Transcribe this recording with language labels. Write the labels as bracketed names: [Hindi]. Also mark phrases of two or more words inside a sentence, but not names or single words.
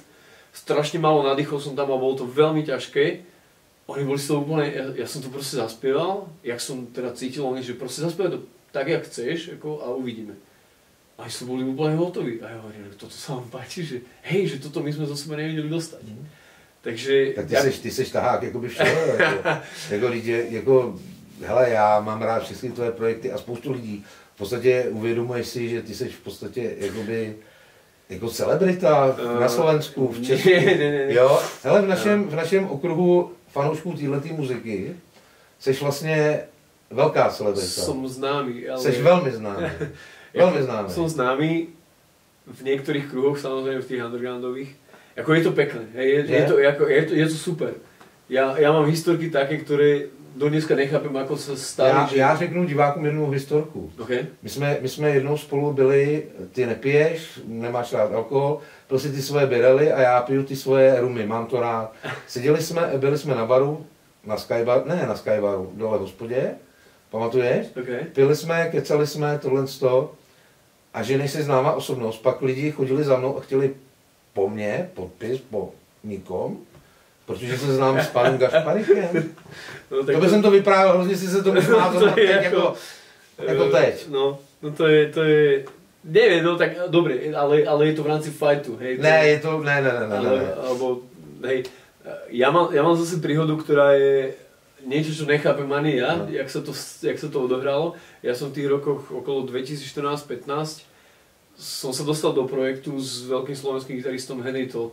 [Slovak] Strašne málo nadýchov som tam a bolo to veľmi ťažké. Oni boli z toho úplne, ja som to proste zaspieval, jak som teda cítil, že proste zaspievaj to tak, jak chceš, ako, a uvidíme. A sú boli úplne hotoví. A ja hovorím, toto sa vám páči, že hej, že toto my sme zo seba nevedeli dostať. Takže... [Czech] Tak ty seš tahák jakoby všeho, hele, já mám rád všechny tvoje projekty a spoustu lidí. V podstatě uvědomuješ si, že ty seš v podstatě jakoby jako celebrita na Slovensku, v Česku. Ne. Jo, hele, v našem okruhu fanoušků téhleté muziky seš vlastně velká celebrita. [Slovak] Som známy, ale... [Czech] Seš velmi známý. Velmi známý. [Slovak] Som známy v niektorých kruhoch, samozrejme v tých undergroundových. Ako je to pekné, je to super. Ja mám historky také, ktoré do dneska nechápem, ako sa stali. [Czech] Já řeknu divákům jednu historku. Okay. My jsme jednou spolu byli, ty nepiješ, nemáš rád alkohol, pil si ty svoje birely a já piju ty svoje rumy, mám to rád. Byli jsme na baru, na Skybaru, dole v hospodě, pamatuješ? Okay. Pili jsme, kecali jsme, tohleto a že nejsi známá osobnost, pak lidi chodili za mnou a chtěli po mně podpis, po nikom, protože se znám s panem Gašparikem. No, to by jsem to vyprávěl, hrozně si se to možná teď jako teď. [Slovak] No to je, neviem, no tak dobre, ale je to v rámci fightu, hej. Ne. Alebo, hej, ja mám zase príhodu, ktorá je niečo, čo nechápem ani ja, jak sa to odohralo. Ja som v tých rokoch okolo 2014-15 som sa dostal do projektu s veľkým slovenským gitaristom Henry Todd.